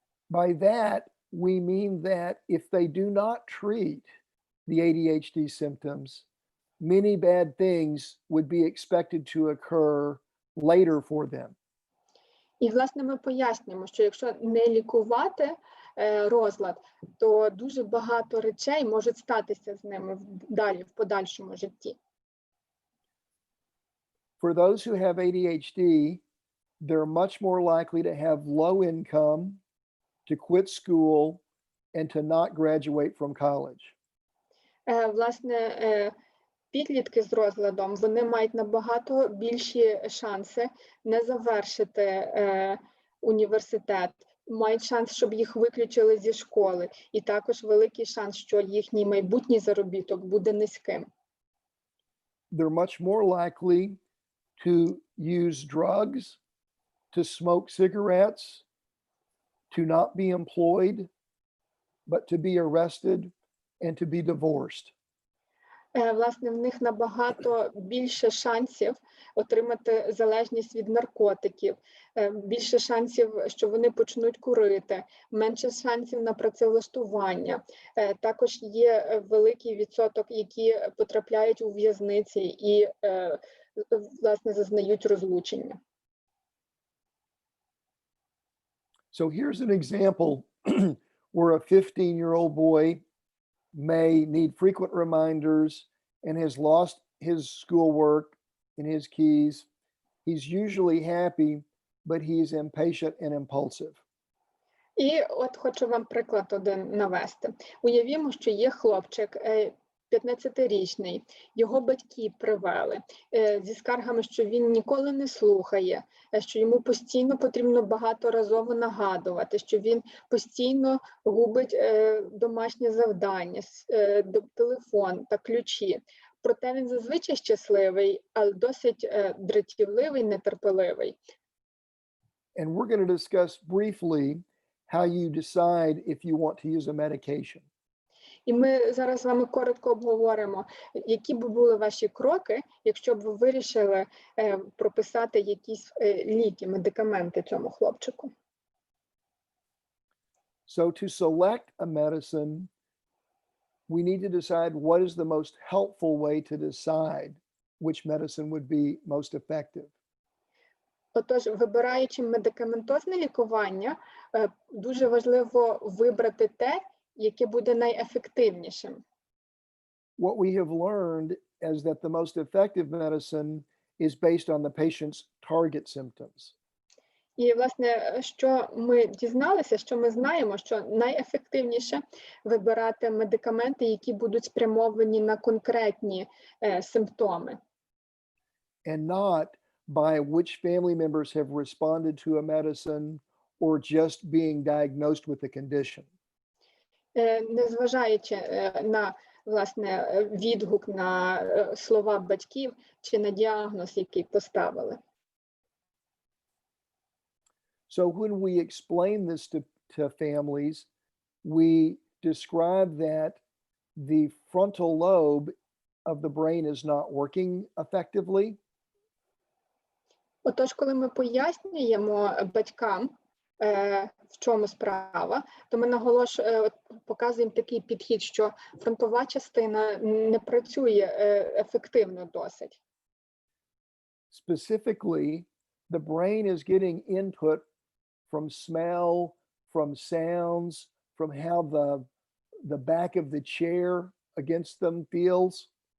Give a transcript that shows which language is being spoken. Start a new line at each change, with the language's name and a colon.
English: By that, we mean that if they do not treat the ADHD symptoms, many bad things would be expected to occur later for them.
Ukrainian: І, власне, ми пояснюємо, що якщо не лікувати розлад, то дуже багато речей можуть статися з ними далі, в подальшому житті.
English: For those who have ADHD, they're much more likely to have low income, to quit school, and to not graduate from college.
Ukrainian: Власне, підлітки з розладом, вони мають набагато більші шанси не завершити університет мають шанс, щоб їх виключили зі школи, і також великий шанс, що їхній майбутній заробіток буде низьким.
English: They're much more likely to use drugs, to smoke cigarettes, to not be employed, but to be arrested and to be divorced.
Ukrainian: Власне, в них набагато більше шансів отримати залежність від наркотиків, більше шансів, що вони почнуть курити, менше шансів на працевлаштування. Також є великий відсоток, які потрапляють у в'язниці і, власне, зазнають розлучення.
English: So here's an example where a 15-year-old boy may need frequent reminders and has lost his schoolwork and his keys. He's usually happy, but he's impatient and impulsive.
Ukrainian: І от хочу вам приклад один навести. Уявімо, що є хлопчик, 15-річний, його батьки привели зі скаргами, що він ніколи не слухає, що йому постійно потрібно багаторазово нагадувати, що він постійно губить домашнє завдання, телефон та ключі. Проте він зазвичай щасливий, але досить дратівливий, нетерпеливий.
English: And we're going to discuss briefly how you decide if you want to use a medication.
Ukrainian: І ми зараз з вами коротко обговоримо, які б були ваші кроки, якщо б ви вирішили прописати якісь ліки, медикаменти цьому хлопчику.
English: So to select a medicine, we need to decide what is the most helpful way to decide which medicine would be most effective.
Ukrainian: Отож, вибираючи медикаментозне лікування, дуже важливо вибрати те, яке буде найефективнішим.
English: What we have learned is that the most effective medicine is based on the patient's target symptoms.
Ukrainian: І, власне, що ми дізналися, що ми знаємо, що найефективніше вибирати медикаменти, які будуть спрямовані на конкретні симптоми.
English: And not by which family members have responded to a medicine or just being diagnosed with the condition.
Ukrainian: Незважаючи на, власне, відгук на слова батьків чи на діагноз, який поставили.
English: So when we explain this to families, we describe that the frontal lobe of the brain is not working effectively.
Ukrainian: Отож, коли ми пояснюємо батькам, в чому справа, то ми показуємо такий підхід, що фронтова частина не працює ефективно досить.
English: Specifically, the brain is getting input from smell, from sounds, from how the back of the chair against them feels.